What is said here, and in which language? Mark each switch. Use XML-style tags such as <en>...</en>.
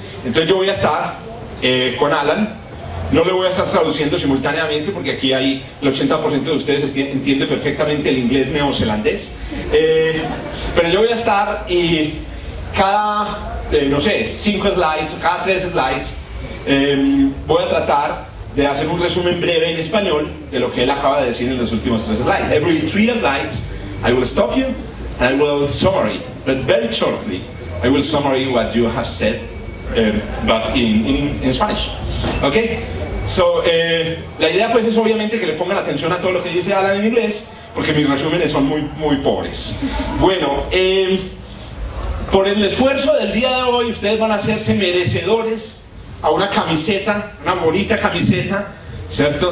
<es>Entonces yo voy a estar con Alan. No le voy a estar traduciendo simultáneamente porque aquí el 80% de ustedes entiende perfectamente el inglés neozelandés. Pero yo voy a estar y cada, no sé, 5 slides, cada 3 slides, voy a tratar de hacer un resumen breve en español de lo que él acaba de decir en los últimos 3 slides.</es> <en>Every 3 slides, I will stop you and I will summary, but very shortly, I will summary what you have said, but in Spanish. Okay?</en> <es>So, la idea pues es obviamente que le pongan atención a todo lo que dice Alan en inglés, porque mis resúmenes son muy pobres. Bueno, por el esfuerzo del día de hoy ustedes van a hacerse merecedores a una camiseta, una bonita camiseta, ¿cierto?</es>